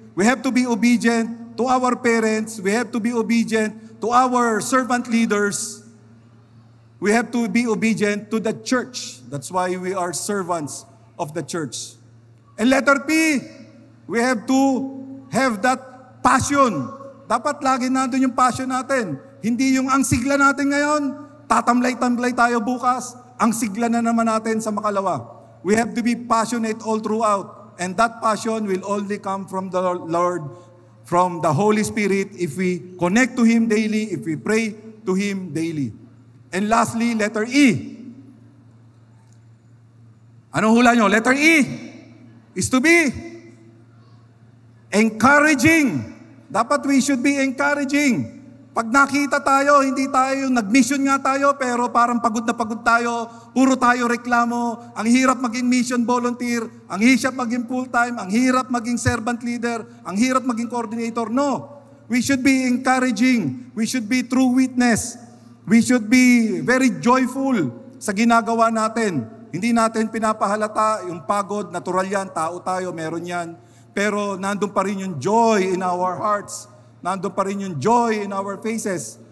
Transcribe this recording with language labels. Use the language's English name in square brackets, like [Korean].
[English] We have to be obedient to our parents. We have to be obedient to our servant leaders. We have to be obedient to the church. That's why we are servants of the church. And letter P, we have to have that passion. [Filipino] Dapat lagi nandun yung passion natin. Hindi yung ang sigla natin ngayon, tatamlay-tamlay tayo bukas, ang sigla na naman natin sa makalawa. [English] We have to be passionate all throughout. And that passion will only come from the Lord, from the Holy Spirit, if we connect to Him daily, if we pray to Him daily. And lastly, letter E. [Filipino] Anong hula nyo? [English] Letter E is to be encouraging. [Filipino] Dapat [English] we should be encouraging. [Filipino] Pag nakita tayo, hindi tayo, nag-mission nga tayo, pero parang pagod na pagod tayo, puro tayo reklamo, ang hirap maging mission volunteer, ang hirap maging full-time, ang hirap maging servant leader, ang hirap maging coordinator. [English] No. We should be encouraging. We should be true witness. We should be very joyful [Filipino] sa ginagawa natin. Hindi natin pinapahalata yung pagod, natural yan, tao tayo, meron yan. Pero nandun pa rin yung [English] joy in our hearts. [Filipino] Nandun pa rin yung [English] joy in our faces.